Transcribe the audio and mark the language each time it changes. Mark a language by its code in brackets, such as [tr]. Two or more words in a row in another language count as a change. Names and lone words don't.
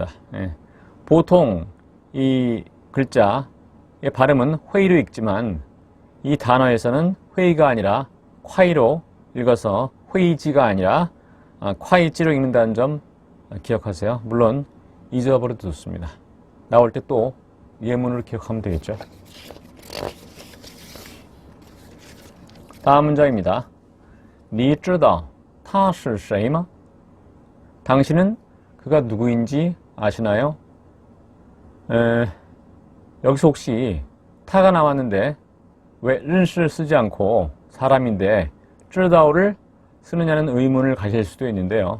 [ko] 보통 이 글자의 발음은 회의로 읽지만 이 단어에서는 회의가 아니라 콰이로 읽어서 회의지가 아니라 콰이찌로 읽는다는 점 기억하세요. 물론 잊어버려도 좋습니다. 나올 때 또 예문으로 기억하면 되겠죠. 다음 문장입니다. [zh] 你知道他是谁吗? [ko] 당신은 그가 누구인지 아시나요? 여기서 혹시 타가 나왔는데 왜 认识 쓰지 않고 사람인데 知道 를 쓰느냐는 의문을 가질 수도 있는데요.